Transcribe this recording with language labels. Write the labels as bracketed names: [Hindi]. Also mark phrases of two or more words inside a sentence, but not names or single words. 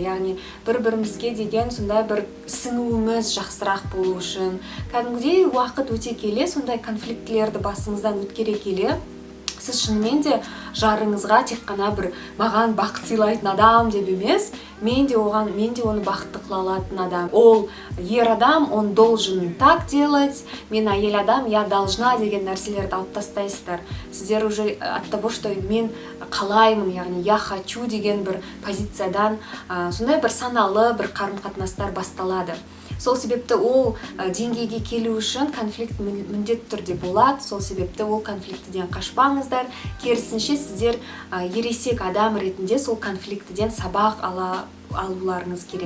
[Kazakh] Яғни бір-бірімізге деген сондай бір сіңуіміз жақсырақ болу үшін. Кәдімгідей уақыт өте келе, сондай конфликтлерді басыңыздан өткере келе, сіз шынымен де жарыңызға тек қана бір маған бақыт сыйлайтын адам деп емес, мен де оны бақытты қыла алатын адам. Ол ер адам, [Russian] он должен так делать, [Kazakh] мен әйел адам, [Russian] я должна [Kazakh] деген нәрселерді алып тастайсыздар. Сіздер [Russian] уже от того, что [Kazakh] мен қалаймын, яғни [Russian] я хочу [Kazakh] деген бір позициядан сондай бір саналы бір қарым-қатынастар басталады. Сол себепті ол деңгейге келу үшін конфликт міндетті түрде болады. Сол себепті ол конфликтіден қашпаңыздар. Керісінше сіздер ересек адам ретінде сол конфликтіден сабақ алуларыңыз керек.